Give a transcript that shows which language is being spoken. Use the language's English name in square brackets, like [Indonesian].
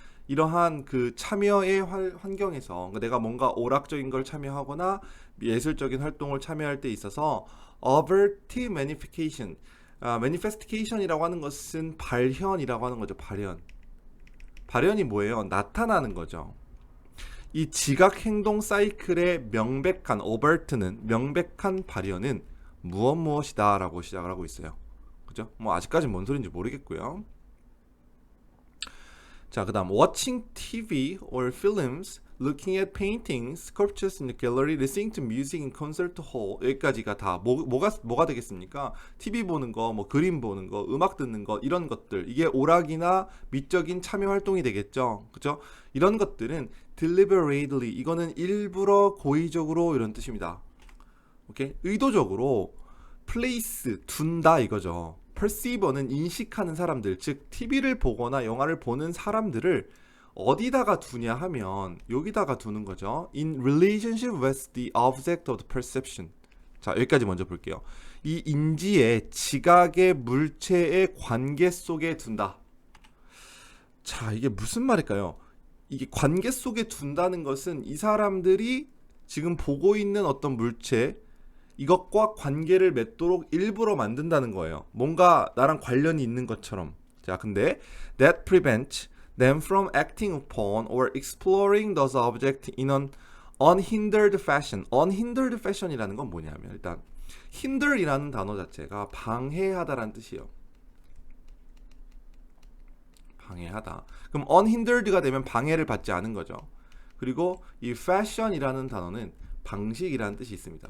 [Korean] 이러한 그 참여의 환경에서, 그러니까 내가 뭔가 오락적인 걸 참여하거나 예술적인 활동을 참여할 때 있어서 [English] overt manifestation, [Korean] manifestation이라고 하는 것은 발현이라고 하는 거죠. 발현이 뭐예요? 나타나는 거죠. 이 지각 행동 사이클의 명백한 오버트는, 명백한 발현은 무엇이다라고 시작을 하고 있어요. 그죠? 뭐 아직까지 뭔 소리인지 모르겠고요. 자, 그다음 [English] watching TV or films, looking at paintings, sculptures in the gallery, listening to music in concert hall. [Korean] 여기까지가 다 뭐가 되겠습니까? TV 보는 거, 뭐 그림 보는 거, 음악 듣는 거, 이런 것들. 이게 오락이나 미적인 참여 활동이 되겠죠. 그죠? 이런 것들은 deliberately, 이거는 일부러 고의적으로, 이런 뜻입니다. 오케이? 의도적으로 place, 둔다, 이거죠. perceiver는 인식하는 사람들, 즉 TV를 보거나 영화를 보는 사람들을 어디다가 두냐 하면 여기다가 두는 거죠. [English] In relationship with the object of the perception. [Korean] 자, 여기까지 먼저 볼게요. 이 인지의, 지각의 물체의 관계 속에 둔다. 자, 이게 무슨 말일까요? 이게 관계 속에 둔다는 것은 이 사람들이 지금 보고 있는 어떤 물체, 이것과 관계를 맺도록 일부러 만든다는 거예요. 뭔가 나랑 관련이 있는 것처럼. 자, 근데 [English] that prevents them from acting upon or exploring those objects in an unhindered fashion. unhindered fashion [Korean] 이라는 건 뭐냐면, 일단 hinder이라는 단어 자체가 방해하다라는 뜻이에요. 방해하다. 그럼 unhindered가 되면 방해를 받지 않은 거죠. 그리고 이 fashion이라는 단어는 방식이라는 뜻이 있습니다.